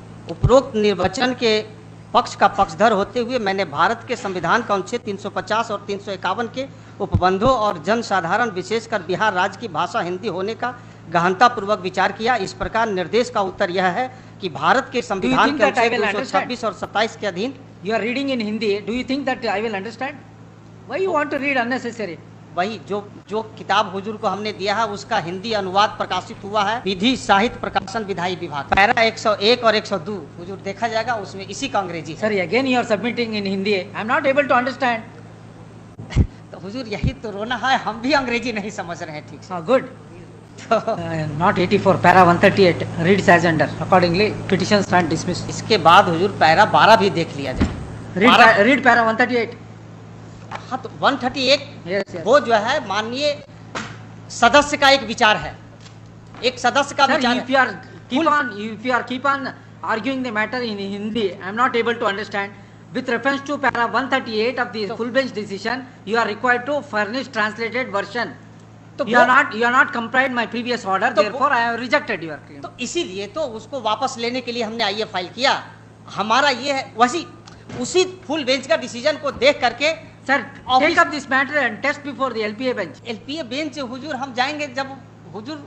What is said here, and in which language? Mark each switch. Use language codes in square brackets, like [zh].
[hi] उपरोक्त निर्वचन के पक्ष का पक्षधर होते हुए मैंने भारत के संविधान का अनुच्छेद 350 और 351 के उपबंधों और जनसाधारण विशेषकर बिहार राज्य की भाषा हिंदी होने का गहनतापूर्वक विचार किया। इस प्रकार निर्देश का उत्तर यह है कि भारत के संविधान के अनुच्छेद 226 और 27 के अधीन [en] You are reading in Hindi. Do you think that I will understand? Why you want to read unnecessary? [hi] वही जो किताब हुजूर को हमने दिया है उसका हिंदी अनुवाद प्रकाशित हुआ है विधि साहित्य प्रकाशन विधायी विभाग, पैरा 101 और 102 हुजूर देखा जाएगा, उसमें इसी का अंग्रेजी है। [en] Sorry, again you are submitting in Hindi. I am not able to understand. [hi] तो हुजूर यही तो रोना है, हम भी अंग्रेजी नहीं समझ रहे हैं ठीक से। [en] Good. Not 84, para 138 reads as under. Accordingly, petition stand dismissed. [hi] इसके बाद हुजूर पैरा 12 भी देख लिया जाए। [en] Read para 138. [hi] हाँ तो 138 [en] Yes, yes. [hi] वो जो है माननीय सदस्य का एक विचार है, एक सदस्य का [en] Sir, [hi] विचार [en] if [hi] है। [en] you are keep on arguing the matter in Hindi, I am not able to understand. With reference to para 138 of the full bench decision, you are required to furnish translated version. [hi] तो [en] You are not complied my previous order, [hi] तो [en] therefore I have rejected your claim. [hi] तो इसीलिए तो उसको वापस लेने के लिए हमने आईए फाइल किया। हमारा ये है वैसी उसी फुल बेंच का डिसीजन को देख करके [en] Sir, Office- take up this matter and test before the LPA bench. [hi] LPA bench हुजूर हम जाएंगे जब हुजूर